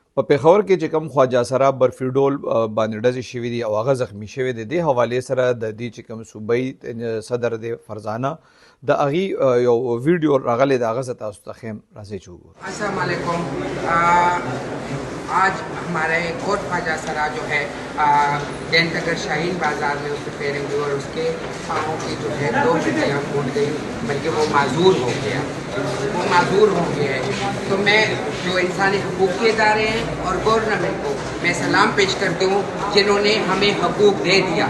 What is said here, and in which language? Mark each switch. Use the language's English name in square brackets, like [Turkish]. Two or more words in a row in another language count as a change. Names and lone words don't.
[Pashto] په پېښور کې چې کوم خواجه سرا برفي ډول باندې ډزې شوي دي او هغه زخمی شوی دی، دې حوالې سره د دې چې کوم صوبایي صدر دی فرزانه د هغې یو ویډیو راغلی د هغه زه تاسو ته ښیم، راځئ چې وګورو. [Urdu] السلام علیکم. آج ہمارا ایک اور خواجہ سرا جو ہے گین نگر شاہین بازار میں اس کی فیرنگ ہوئی اور اس کے پاؤں کی جو ہے 2 ہڈیاں پھوٹ گئی، بلکہ وہ معذور ہو گیا، تو میں جو انسانی حقوق کے ادارے ہیں اور گورنمنٹ کو میں سلام پیش کرتی ہوں جنہوں نے ہمیں حقوق دے دیا.